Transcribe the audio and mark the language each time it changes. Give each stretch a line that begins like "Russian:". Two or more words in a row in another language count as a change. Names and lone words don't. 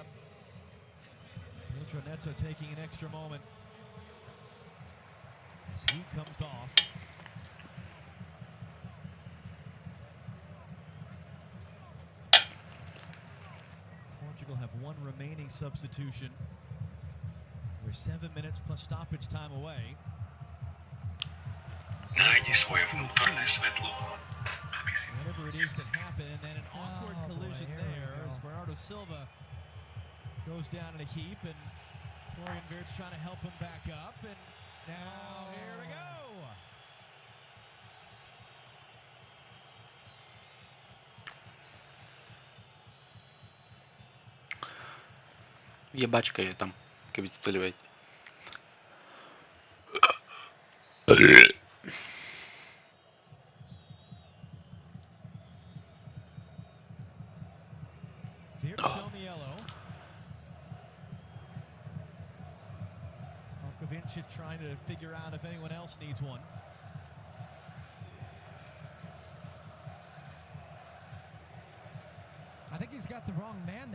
English: Pedro Neto taking an extra moment as he comes off. Portugal have one remaining substitution. We're 7 minutes plus stoppage time away.
Slovak: Najdi svoje vnútorné svetlo.
English: Whatever it is that happened, and then an awkward collision there as Bernardo Silva goes down in a heap, and Florian Verts trying to help him back up, and now here we go.
Slovak: Jebačka je tam, keby ste chceli vedieť.
English: Verts shown the yellow. Slavkovic is trying to figure out if anyone else needs one. I think he's got the wrong man there.